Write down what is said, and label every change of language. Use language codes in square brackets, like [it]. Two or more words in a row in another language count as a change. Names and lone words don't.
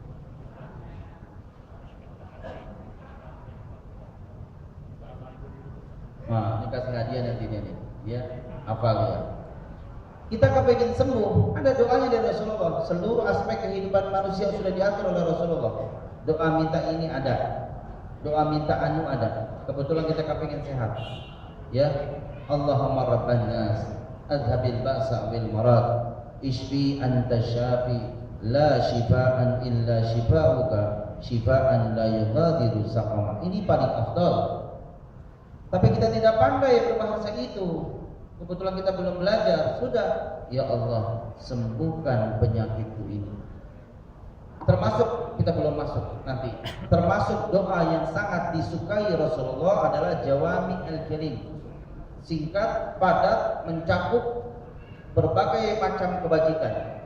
[id] Nah, ini kasih hadiah nanti nih. Ya, hafal ya. Kita kepingin sembuh, ada doanya dari Rasulullah. Seluruh aspek kehidupan manusia sudah diatur oleh Rasulullah. Doa minta ini ada, doa minta anu ada. Kebetulan kita kepingin sehat. Ya, [ar] اللهم رب الناس أذهب البأس بالمرض اشف أنت الشافي لا شفاء إلا شفاؤك شفاء لا يغادر سقما. [id] Ini paling afdal. Tapi kita tidak pandai berbahasa itu. Kebetulan kita belum belajar. Sudah, [ar] يا الله, [id] sembuhkan penyakitku ini. Termasuk, kita belum masuk nanti, termasuk doa yang sangat disukai Rasulullah adalah [ar] جوامع الكلم, [id] singkat, padat, mencakup berbagai macam kebajikan.